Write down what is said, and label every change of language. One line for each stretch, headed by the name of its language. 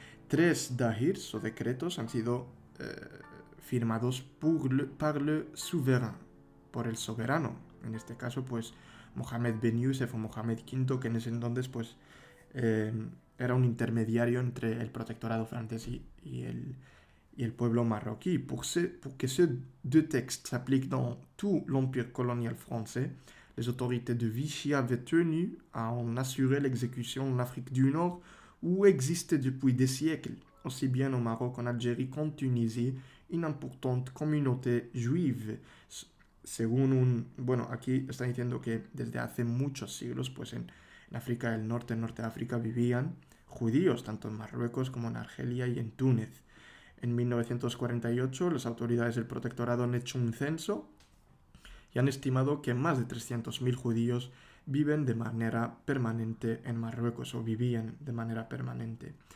Spanish: 3 dahirs o decretos han sido firmados
French: par le souverain,
Spanish: por el soberano. En este caso, pues Mohamed Ben Youssef o Mohamed V, que en ese entonces pues era un intermediario entre el protectorado francés y el pueblo marroquí.
French: Pour que ces deux textes s'appliquent dans tout l'empire colonial français, les autorités de Vichy avaient tenu à en assurer l'exécution en Afrique du Nord, où existait depuis des siècles, aussi bien au Maroc, en Algérie qu'en Tunisie, une importante communauté juive.
Spanish: Según bueno, aquí está diciendo que desde hace muchos siglos, pues en África del Norte, en Norte de África, vivían judíos, tanto en Marruecos como en Argelia y en Túnez. En 1948, las autoridades del protectorado han hecho un censo y han estimado que más de 300.000 judíos viven de manera permanente en Marruecos o vivían de manera permanente.